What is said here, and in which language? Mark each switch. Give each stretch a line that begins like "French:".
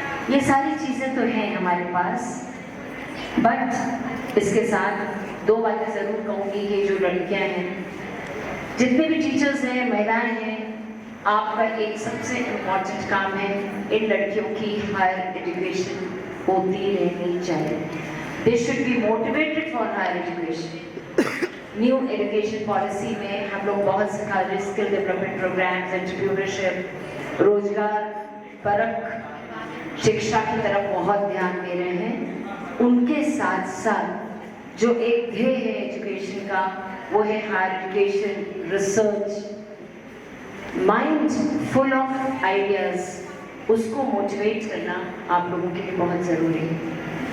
Hindi: ये सारी चीज़ें तो हैं हमारे पास, बट इसके साथ दो बातें ज़रूर कहूँगी कि जो लड़कियाँ हैं, जितने भी टीचर्स हैं, महिलाएं हैं, आपका एक सबसे इम्पॉर्टेंट काम है, इन लड़कियों की हायर एजुकेशन होती रहनी चाहिए।
English: They should be motivated for higher education.
Hindi: New education policy में हम लोग बहुत सिखा रहे, स्किल डेवलपमेंट प्रोग्राम्स, एंटरप्रेन्योरशिप, रोजगार परक शिक्षा की तरफ बहुत ध्यान दे रहे हैं। उनके साथ साथ जो एक ध्येय है एजुकेशन का, वो है higher education, research,
English: mind full of ideas,
Hindi: उसको मोटिवेट करना आप लोगों के लिए बहुत ज़रूरी है।